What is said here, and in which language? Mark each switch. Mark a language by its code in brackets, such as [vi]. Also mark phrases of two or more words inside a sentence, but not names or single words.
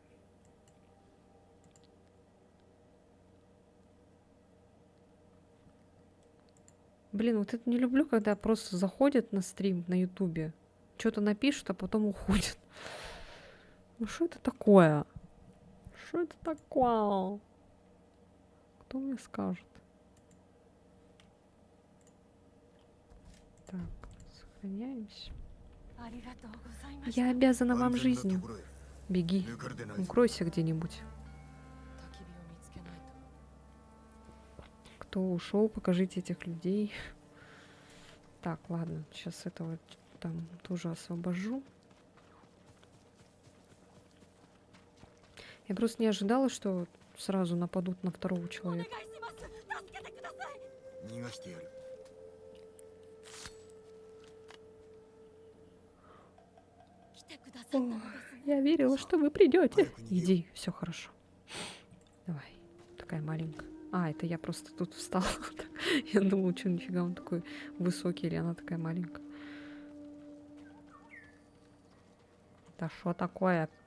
[ru] Блин, вот это не люблю, когда просто заходят на стрим на ютубе, что-то напишут, а потом уходят. Ну что это такое? Что это такое? Кто мне скажет? Так, сохраняемся. [ja] ありがとうございました。 [ru] Я обязана вам [ja] 安全な [ru] жизнью. [ja] ところへ [ru] Беги, [ja] 抜かれてないぞ [ru] укройся где-нибудь. [ja] 焚き火を見つけないと。 [ru] Кто ушел, покажите этих людей. Так, ладно, сейчас этого там тоже освобожу. Я просто не ожидала, что сразу нападут на второго [ja] お願い [ru] человека. [ja] します。助けてください。逃がしてやる来てくださったのですね。 [ru] Я верила, что вы придете. Иди, все хорошо. Давай, такая маленькая. А, это я просто тут встала. Я думала, что нифига он такой высокий, или она такая маленькая. Да что такое?